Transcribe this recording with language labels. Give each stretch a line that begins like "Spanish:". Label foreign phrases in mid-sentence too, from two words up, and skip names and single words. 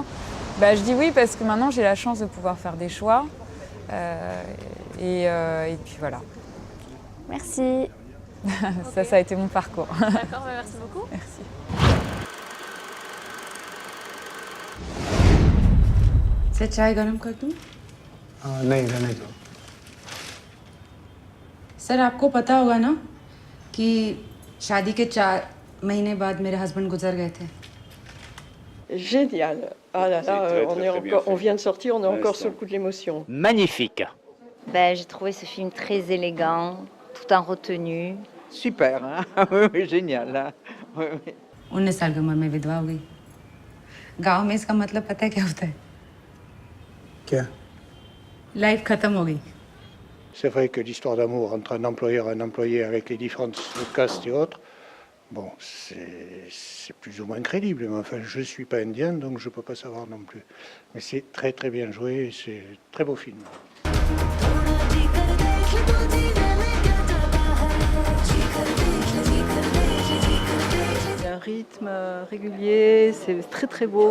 French: Je dis oui parce que maintenant, j'ai la chance de pouvoir faire des choix. Et puis voilà. Merci. Ça a été mon parcours. D'accord, merci beaucoup. Merci.
Hindi: C'est चाय गरम कर दूं? नहीं रहने दो। सर आपको पता होगा ना कि शादी के 4 महीने बाद मेरे हस्बैंड गुजर गए थे।
French: Génial. Ah là là, on vient de sortir, on est encore sur le coup de l'émotion. Magnifique. J'ai trouvé ce film très élégant, tout en retenue. Super, hein? Oui, génial. Hein? Oui, oui.
Hindi: 19 साल की उम्र में विधवा हो गई। गांव में इसका मतलब पता है क्या होता है? क्या? लाइफ खत्म हो गई।
French: C'est vrai que l'histoire d'amour entre un employeur et un employé avec les différences de caste et autres, bon, c'est plus ou moins crédible. Mais enfin, je ne suis pas indien, donc je ne peux pas savoir non plus. Mais c'est très très bien joué, c'est un très beau film. Il y a un rythme régulier, c'est très très beau.